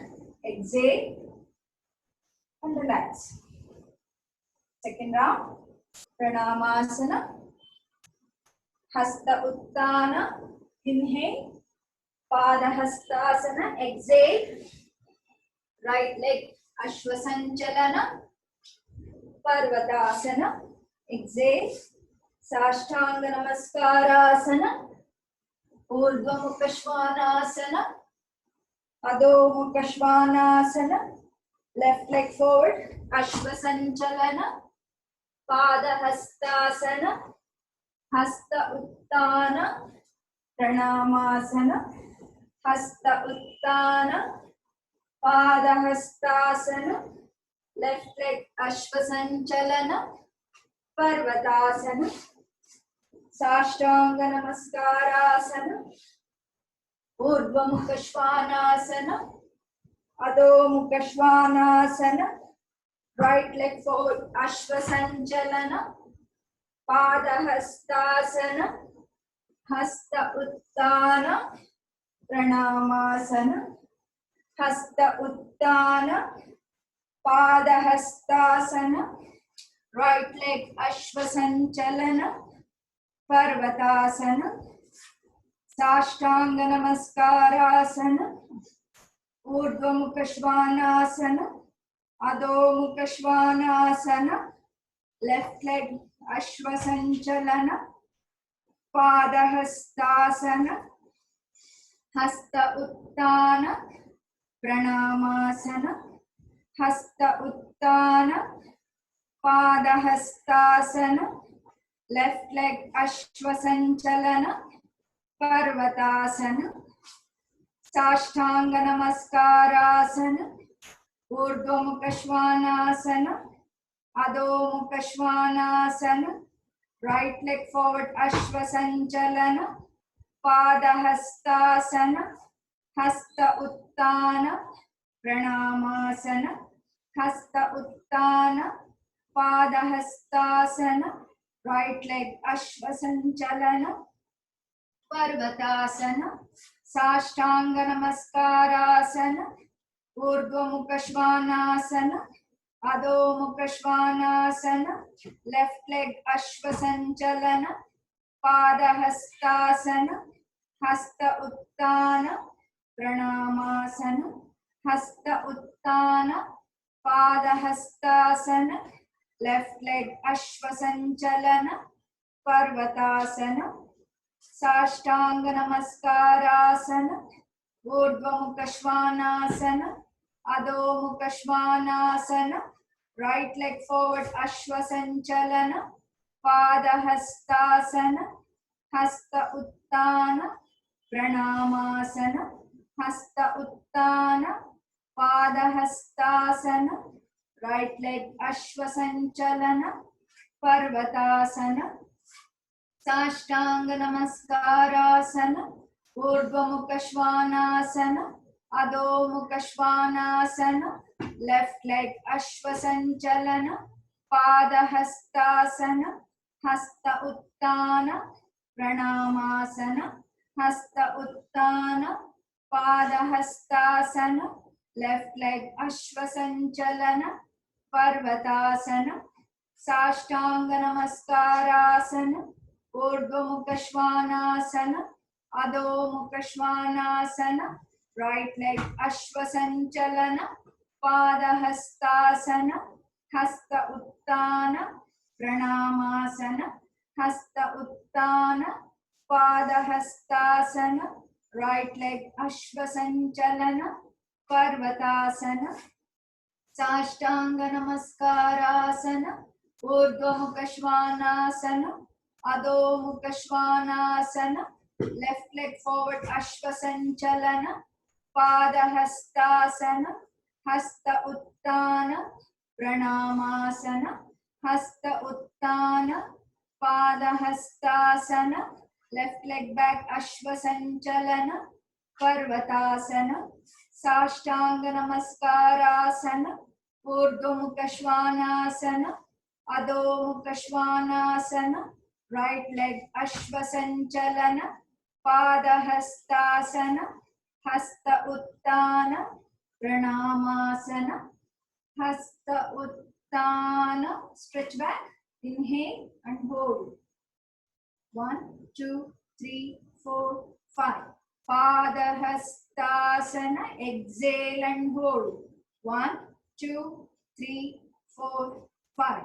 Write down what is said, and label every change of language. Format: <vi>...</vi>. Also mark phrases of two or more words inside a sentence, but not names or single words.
<en>Exhale and relax. Second round. Pranamasana. Hasta Uttana. Inhale. Padahastasana. Exhale. Right leg Ashwasanchalana. Parvatasana. Exhale. Sashtanga Namaskarasana. Urdhva Mukha Svanasana. Adho Mukha Svanasana. Left leg forward. Ashwasanchalana. Padahastasana. Hasta Uttana. Pranamasana. Hasta Uttana. Padahastasana. Left leg Ashwasanchalana. Parvatasana. Sashtanga Namaskarasana. Urdhva Mukha Svanasana. Adho Mukha Svanasana. Right leg forward. Ashwasanchalana. Padahastasana. Hasta Uttana. Pranamasana. Hasta Uttana. Padahastasana. Right leg Ashwasanchalana. Parvatasana. Sashtanga Namaskarasana. Urdhva Mukha Svanasana. Adho Mukha Svanasana. Left leg Ashwasanchalana. Padahastasana. Hasta Uttana. Pranamasana. Hasta Uttana. Padahastasana. Left leg Ashwasanchalana. Parvatasana. Sashtanga Namaskarasana. Urdhva Mukha Svanasana. Adho Mukha Svanasana. Right leg forward, Ashva Sanchalana. Padahastasana. Hasta Uttana. Pranamasana. Hasta Uttana. Padahastasana. Right leg Ashva Sanchalana. Parvatasana. Sashtanga Namaskarasana. Urdhva Mukha Svanasana. Adho Mukha Svanasana. Left leg Ashva Sanchalana. Padahastasana. Hasta Uttana. Pranamasana. Hasta Uttana. Padahastasana. Left leg Ashva Sanchalana. Parvatasana. Sashtanga Namaskarasana. Urdhva Mukha Svanasana. Adho Mukha Svanasana. Right leg forward, Ashva Sanchalana. Padahastasana. Hasta Uttana. Pranamasana. Hasta Uttana. Padahastasana. Right leg Ashva Sanchalana. Parvatasana. Sashtanga Namaskarasana. Urdhva Mukha Svanasana. Adho Mukha Svanasana. Left leg Ashva Sanchalana. Padahastasana. Hasta Uttana. Pranamasana. Hasta Uttana. Padahastasana. Left leg Ashva Sanchalana. Parvatasana. Sashtanga Namaskarasana. Urdhva Mukha Svanasana. Adho Mukha Svanasana. Right leg Ashva Sanchalana. Padahastasana. Hasta Uttana. Pranamasana. Hasta Uttana. Padahastasana. Right leg Ashva Sanchalana. Parvatasana. Sashtanga Namaskarasana. Urdhva Mukha Svanasana. Adho Mukha Svanasana. Left leg forward Ashva Sanchalana. Padahastasana. Hasta Uttana. Pranamasana. Hasta Uttana. Padahastasana. Left leg back Ashva Sanchalana. Parvatasana. Sashtanga Namaskarasana. Urdhva Mukha Svanasana. Adho Mukha Svanasana. Right leg Ashva Sanchalana. Padahastasana. Hasta Uttana. Pranamasana. Hasta Uttana. Stretch back. Inhale and hold. 1, 2, 3, 4, 5. Padahastasana. Exhale and hold. 1, 2, 3, 4, 5.</en>